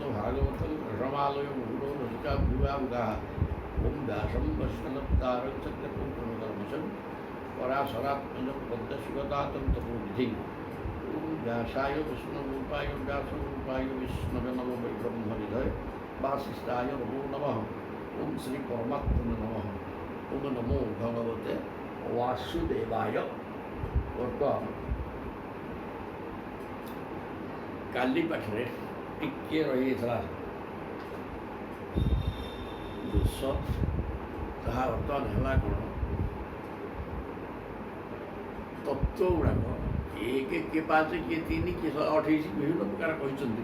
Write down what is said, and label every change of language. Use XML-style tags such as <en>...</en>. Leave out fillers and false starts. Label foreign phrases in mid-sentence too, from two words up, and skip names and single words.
<sa>भागवतं रसमालयं गुरो रसिकाभ्युवामुगाः ओं व्यासं वैष्णवतारं चक्रं प्रणतर्मशं पराशरात्मजं पद्मशिवतातं तपोनिधिं व्यासाय विष्णुरूपाय व्यासरूपाय विष्णवे नमो वै ब्रह्मनिधये वासिष्ठाय नमो नमः ओं श्री परमात्मने नमः ओं नमो भगवते वासुदेवाय।</sa> <or>ବର୍ତ୍ତମାନ କାଲି ପାଖରେ ଟିକେ ରହିଯାଇଥିଲା ଦୋଷ, ତାହା ବର୍ତ୍ତମାନ ହେଲା କ'ଣ ତତ୍ତ୍ୱ ଗୁଡ଼ାକ ଏକ କିଏ 5 କିଏ 3 କିଏ 28 ବିଭିନ୍ନ ପ୍ରକାର କହିଛନ୍ତି।</or>